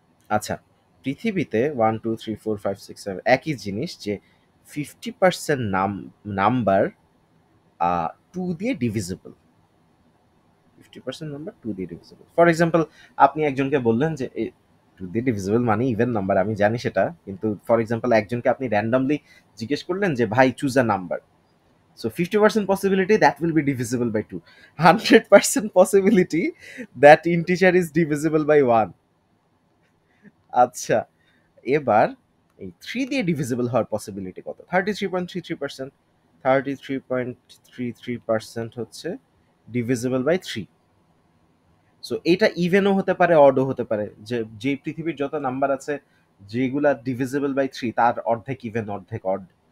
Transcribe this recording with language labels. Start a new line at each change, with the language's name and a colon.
Bangla: আচ্ছা, পৃথিবীতে 1 2 3 4 5 6 7 একই জিনিস যে 50% নাম্বার 2 দিয়ে ডিভিজিবল। 50% নাম্বার 2 দিয়ে ডিভিজিবল। ফর এক্সাম্পল, আপনি একজনকে বললেন যে 2 দিয়ে ডিভিজিবল মানে ইভেন নাম্বার, আমি জানি সেটা, কিন্তু ফর এক্সাম্পল একজনকে আপনি র্যান্ডমলি জিজ্ঞেস করলেন যে ভাই
English: Choose a number. So 50% possibility that will be divisible by 2. 100% possibility that integer is divisible by 1.
Bangla: আচ্ছা, এবার এই 3 দিয়ে ডিভিজিবল হওয়ার পসিবিলিটি কত? 33.33%। 33.33% হচ্ছে ডিভিজিবল বাই 3। সো এটা ইভেনও হতে পারে, অডও হতে পারে। যে পৃথিবীর যত নাম্বার আছে যেগুলা ডিভিজিবল বাই 3 তার অর্ধেক ইভেন, অর্ধেক অড।